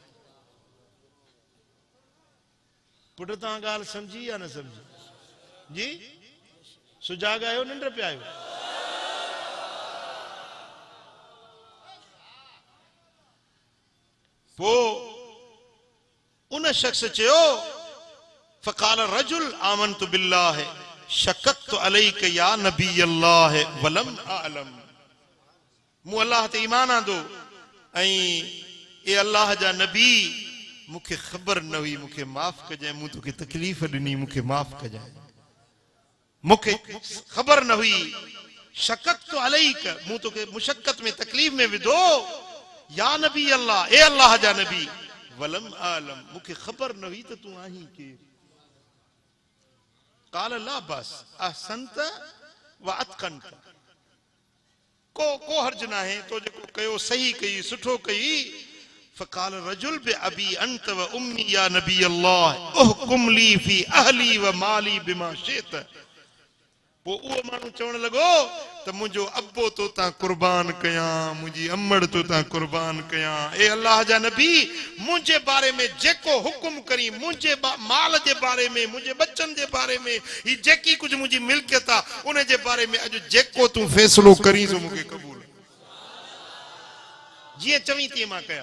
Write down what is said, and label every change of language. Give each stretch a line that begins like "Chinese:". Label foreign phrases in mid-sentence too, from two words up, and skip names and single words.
Sindhi: पुट तव्हां ॻाल्हि सम्झी या न सम्झी? जी सुजाॻ आहियो, निंड पिया आहियो? पोइ उन शख्स चयो,
Arabic: فقال الرجل آمنت بالله شققت عليك يا نبي الله ولم أعلم.
Sindhi: मूं अल्लाह ते ईमान आंदो ऐं ए अल्लाह जा नबी, मूंखे ख़बर न हुई, मूंखे माफ़ कजांइ, मूं तोखे तकलीफ़ ॾिनी, मूंखे माफ़ कजांइ, मूंखे ख़बर न हुई।
Arabic: شققت عليك,
Sindhi: मूं तोखे मुशक्क़त में तकलीफ़ में विधो।
Arabic: يا نبي الله,
Sindhi: ए अल्लाह जा नबी,
Arabic: ولم أعلم,
Sindhi: मूंखे ख़बर न हुई त तूं आहीं केरु।
Arabic: قال لا بأس أحسنت وأتقنت,
Sindhi: को हर्ज न आहे, तो जेको कयो सही कई, सुठो कई।
Arabic: فقال الرجل بأبي أنت وأمي يا نبي الله احكم لي في أهلي ومالي بما شئت.
Sindhi: पोइ उहो माण्हू चवण लॻो त मुंहिंजो अब्बो तो तां कुर्बान कयां, मुंहिंजी अम्मड़ तो तां कुर्बान कयां। ए अल्लाह जा नबी, मुंहिंजे बारे में जेको हुकुम करी, मुंहिंजे माल जे बारे में, मुंहिंजे बच्चनि जे बारे में, ही जेकी कुझु मुंहिंजी मिल्कियत आहे, उन जे बारे में अॼु जेको तूं फ़ैसिलो करी सो मूंखे क़बूल, जीअं चवीं तीअं मां कयां।